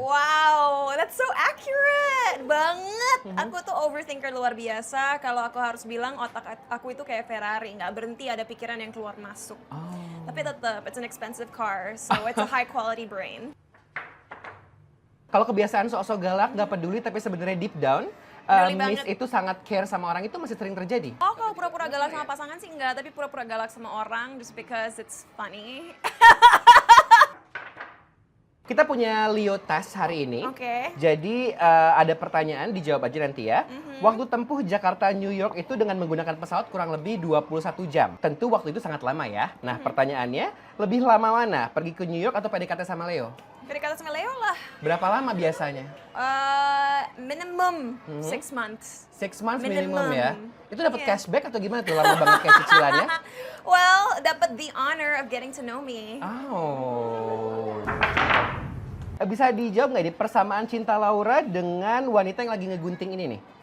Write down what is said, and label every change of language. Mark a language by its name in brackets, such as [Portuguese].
[English] Wow, that's so accurate [Indonesian] banget. Aku tuh overthinker luar biasa. Kalau aku harus bilang otak aku itu kayak Ferrari, nggak berhenti ada pikiran yang keluar masuk. Tapi tetap, [English] it's an expensive car, so it's a high quality brain. [Indonesian] Kalau kebiasaan sok-sok galak, nggak peduli tapi sebenarnya [English] deep down, Really Miss [Indonesian] banget. itu sangat care sama orang itu masih sering terjadi? Oh, kalau pura-pura galak sama pasangan sih enggak, tapi pura-pura galak sama orang [English] just because it's funny. [Indonesian] Kita punya Leo test hari ini. Oke. Jadi ada pertanyaan, dijawab aja nanti ya. Waktu tempuh Jakarta New York itu dengan menggunakan pesawat kurang lebih 21 jam. Tentu waktu itu sangat lama ya. Nah, pertanyaannya, lebih lama mana? Pergi ke New York atau PDKT sama Leo? PDKT sama Leo lah. Berapa lama biasanya? [English] Minimum 6 months. 6 months minimum [Indonesian] ya. Itu dapat Iya. cashback atau gimana tuh? Lama banget kayak cicilannya? [English] Well, [Indonesian] dapat [English] the honor of getting to know me. Oh. [Indonesian] Bisa dijawab nggak ini persamaan cinta Laura dengan wanita yang lagi ngegunting ini nih?